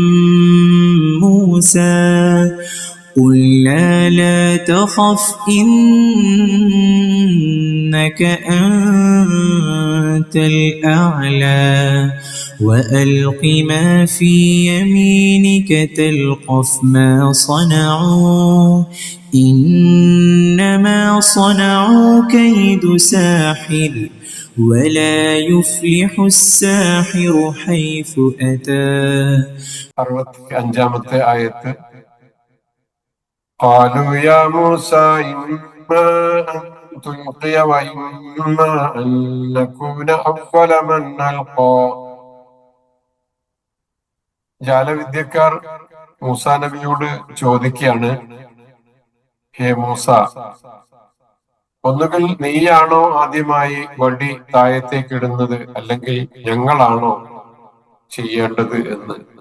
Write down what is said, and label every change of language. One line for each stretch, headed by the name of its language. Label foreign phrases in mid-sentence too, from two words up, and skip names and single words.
Arabic: موسى قلنا لا تخف إنك أنت الأعلى وألق ما في يمينك تلقف ما صنعوا إنما صنعوا كيد ساحر ولا يفلح الساحر حيث أتى.
Malayalam: 65-ാമത്തെ ആയത്ത്.
Arabic: قالوا يا موسى إما أن تلقي وإما أن نكون أول من ألقى.
Malayalam: ജാലവിദ്യക്കാർ മൂസാ നബിയോട് ചോദിക്കുകയാണ്, ഹേ മൂസ, ഒന്നുകിൽ നീയാണോ ആദ്യമായി വടി താഴത്തേക്ക് ഇടുന്നത്, അല്ലെങ്കിൽ ഞങ്ങളാണോ ചെയ്യേണ്ടത് എന്ന്.